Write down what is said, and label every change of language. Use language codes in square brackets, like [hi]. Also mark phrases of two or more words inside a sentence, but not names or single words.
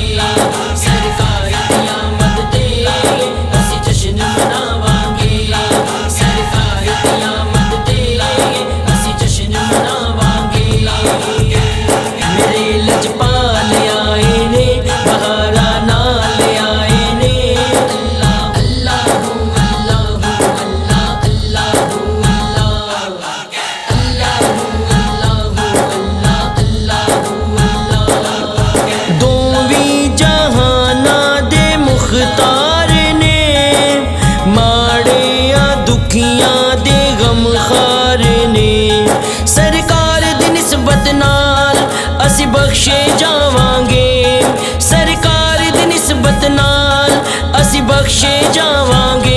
[pa] سرکار قیامت تے اسیں جشن مناواں گے. سرکار قیامت تے اسیں جشن مناواں گے. میرے لجپال آئے نے بہاراں نال آئے نے. [ar] اللهُ اللهُ الله اللهُ الله اللهُ اللهُ الله اللهُ. [pa] دوویں جہاناں دے مختار نے ماڑیاں دکھیاں دے غمخوار نے. سرکار دی نسبت نال اسیں بخشے جاواں گے. سرکار دی نسبت نال اسیں بخشے جاواں گے.